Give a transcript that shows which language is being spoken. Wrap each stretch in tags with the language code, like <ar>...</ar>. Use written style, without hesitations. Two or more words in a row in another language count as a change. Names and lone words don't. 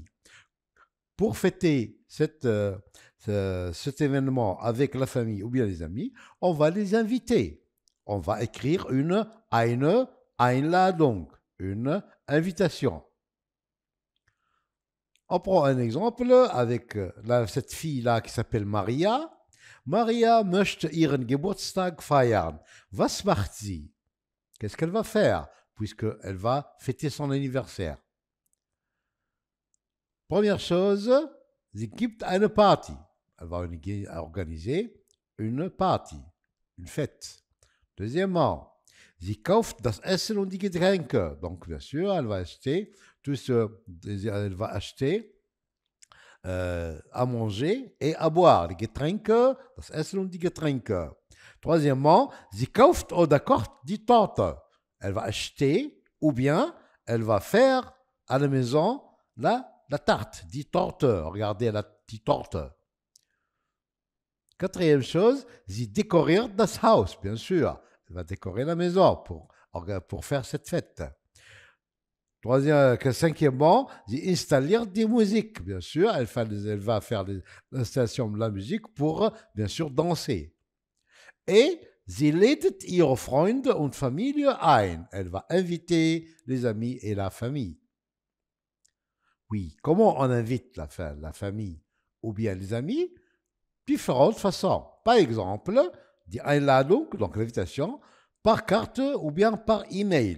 <fr>Pour fêter cet événement avec la famille ou bien les amis, on va les inviter. On va écrire</fr> <de>eine Einladung,</de> <fr>une invitation. On prend un exemple avec cette fille-là qui s'appelle Maria.</fr> <de>Maria möchte ihren Geburtstag feiern. Was macht sie?</de> <fr>Qu'est-ce qu'elle va faire puisqu'elle va fêter son anniversaire? Première chose,</fr> <de>sie gibt eine Party.</de> <fr>Elle va organiser une Party, une fête. Deuxièmement,</fr> <de>sie kauft das Essen und die Getränke.</de> <fr>Donc, bien sûr, elle va acheter à manger et à boire.</fr> <de>Die Getränke, das Essen und die Getränke. Troisièmement, sie kauft oder kocht die Torte.</de> <fr>Elle va acheter ou bien elle va faire à la maison la tarte,</fr> <de>die Torte.</de> <fr>Regardez</fr> <de>die Torte.</de> <fr>Quatrième chose,</fr> <de>sie dekoriert das Haus,</de> <fr>bien sûr. Elle va décorer la maison pour faire cette fête. Cinquièmement,</fr> <de>sie installiert die Musik,</de> <fr>bien sûr. Elle va faire l'installation de la musique pour, bien sûr, danser.</fr> <de>Et sie lädt ihre Freunde und Familie ein.</de> <fr>Elle va inviter les amis et la famille. Oui, comment on invite la famille ou bien les amis? Différentes façons. Par exemple,</fr> <de>die Einladung,</de> <fr>donc l'invitation, par carte ou bien par email.</fr>